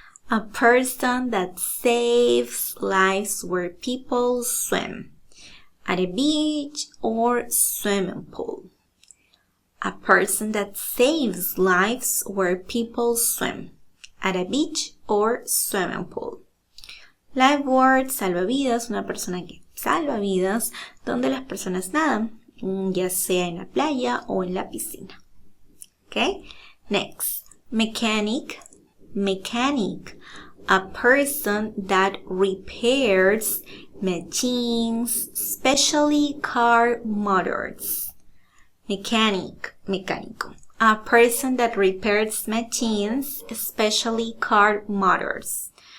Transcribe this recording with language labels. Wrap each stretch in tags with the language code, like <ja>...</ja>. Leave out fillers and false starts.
<en>A person that saves lives where people swim. At a beach or swimming pool. A person that saves lives where people swim. At a beach or swimming pool.</en> <es>Lifeguard, salvavidas, una persona que salva vidas donde las personas nadan, ya sea en la playa o en la piscina.</es> <en>Okay? Next. Mechanic, mechanic. A person that repairs machines, especially car motors. Mechanic, mecánico. A person that repairs machines, especially car motors.</en>